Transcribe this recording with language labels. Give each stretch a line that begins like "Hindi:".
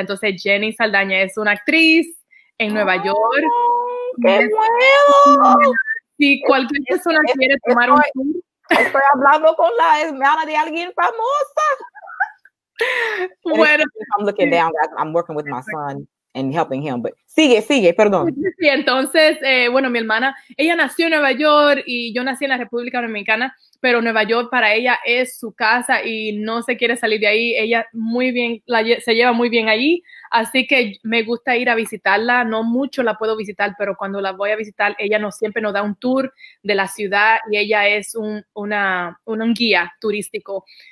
Spanish: Entonces Jenny Saldaña es una actriz en Nueva York. ¡Qué bueno! Si cualquier persona quiere tomar un tour. Estoy hablando con la hermana de alguien famosa. Bueno.
English: I'm looking down. I'm working with my son and helping him, but
Spanish: sigue, perdón. Sí, entonces, bueno, mi hermana, ella nació en Nueva York y yo nací en la República Dominicana, pero Nueva York para ella es su casa y no se quiere salir de ahí. Ella se lleva muy bien allí, así que me gusta ir a visitarla. No mucho la puedo visitar, pero cuando la voy a visitar, ella siempre nos da un tour de la ciudad y ella es un guía turístico.